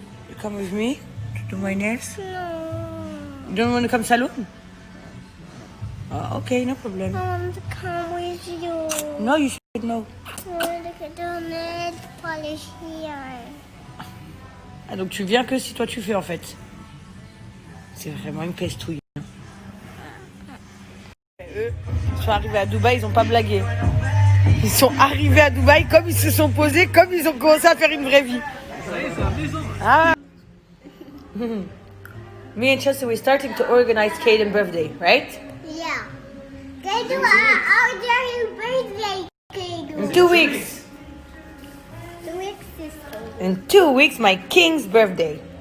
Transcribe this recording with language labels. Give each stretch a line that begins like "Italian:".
English: You come with me to do my nails? No. You don't want to come salon? Oh, okay, no problem. I want to come with you. No, you should know. I want to do nail polish here.
French: Ah, donc tu viens que si toi tu fais en fait. C'est vraiment une pestouille. Eux, ils sont arrivés à Dubaï, ils n'ont pas blagué. Ils sont arrivés à Dubaï comme ils se sont posés, comme ils ont commencé à faire une vraie vie. Ah.
English: Me and Chelsea, we're starting to organize Caden's birthday, right? Yeah. They do our birthday cake. In 2 weeks. 2 weeks sister. In 2 weeks, my king's birthday.